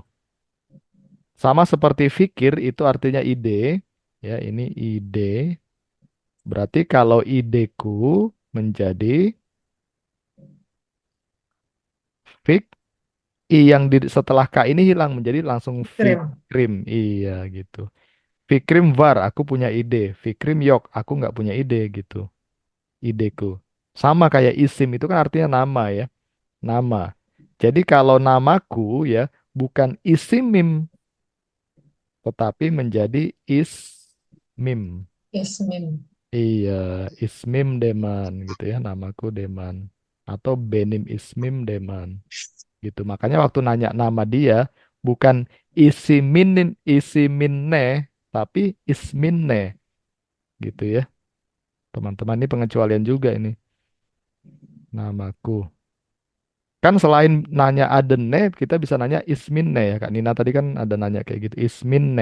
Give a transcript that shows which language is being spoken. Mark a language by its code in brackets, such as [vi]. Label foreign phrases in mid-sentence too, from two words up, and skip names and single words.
[id] Sama seperti fikir itu artinya ide, ya ini ide. Berarti kalau ideku menjadi fik, i yang setelah k ini hilang menjadi langsung Krim. fikrim. Iya gitu. [tr] Fikrim var, [id] aku punya ide. [tr] Fikrim yok, [id] aku nggak punya ide gitu. Ideku. Sama kayak isim itu kan artinya nama ya. Nama. Jadi kalau namaku ya bukan isimim, tetapi menjadi ismim. Yasmin. Iya, [tr] ismim deman [id] gitu ya. Namaku Deman. [tr] Atau benim ismim deman. [id] Gitu. Makanya waktu nanya nama dia bukan isiminne tapi isminne gitu ya. Teman-teman ini pengecualian juga ini namaku. Kan selain nanya adenne kita bisa nanya isminne ya Kak Nina tadi kan ada nanya kayak gitu isminne.